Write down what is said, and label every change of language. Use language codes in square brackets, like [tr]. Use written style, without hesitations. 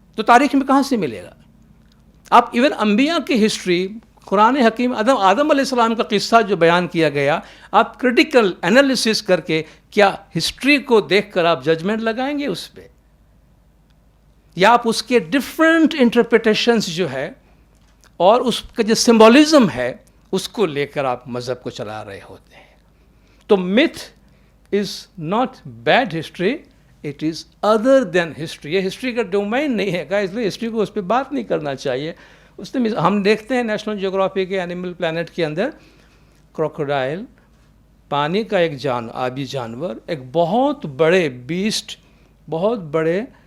[ur] تو تاریخ میں کہاں سے ملے گا؟ آپ ایون انبیاء کی ہسٹری، قرآن حکیم آدم علیہ السلام کا قصہ جو بیان کیا گیا، آپ کرٹیکل انالیسس کر کے کیا ہسٹری کو دیکھ کر آپ ججمنٹ لگائیں گے اس پہ؟ یا آپ اس کے ڈفرینٹ انٹرپریٹیشنز جو ہے اور اس کا جو سمبولزم ہے اس کو لے کر آپ مذہب کو چلا رہے ہوتے ہیں. تو [en] myth is not bad history, it is other than history. [ur] یہ ہسٹری کا ڈومین نہیں ہے گا، اس لیے ہسٹری کو اس پہ بات نہیں کرنا چاہیے. اس میں ہم دیکھتے ہیں نیشنل جیوگرافی کے اینیمل پلانٹ کے اندر کروکوڈائل، پانی کا ایک آبی جانور، ایک بہت بڑے بیسٹ، بہت بڑے